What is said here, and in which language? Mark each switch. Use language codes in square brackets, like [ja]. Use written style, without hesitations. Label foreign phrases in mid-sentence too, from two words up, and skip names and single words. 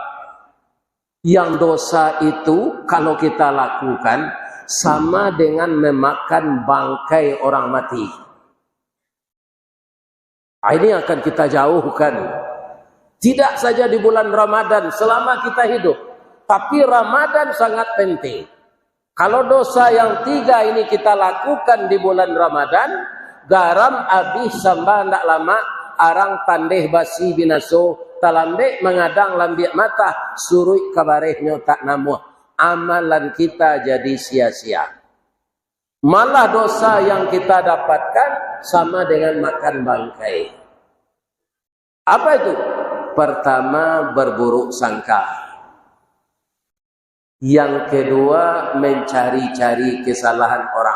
[id] Yang dosa itu kalau kita lakukan sama dengan memakan bangkai orang mati. Ini akan kita jauhkan. Tidak saja di bulan Ramadan selama kita hidup, tapi Ramadan sangat penting. Kalau dosa yang 3 ini kita lakukan di bulan Ramadan, [min] garam habis samba ndak lama, arang tandeh basi binaso, talambe mengadang lambiak mata, surui kabarehnya tak namuh. [id] Amalan kita jadi sia-sia. Malah dosa yang kita dapatkan sama dengan makan bangkai. Apa itu? Pertama, berburuk sangka. Yang kedua, mencari-cari kesalahan orang.